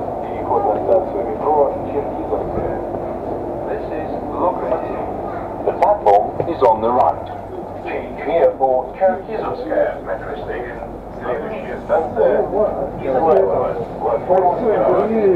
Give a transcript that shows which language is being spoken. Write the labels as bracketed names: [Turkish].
[Russian] Переход на станцию метро Черкизовская. [English] This is Lokomotiv. The platform is on the right. Change here for Черкизовская metro station. [Russian] Следующая станция Измайлово. Платформа справа.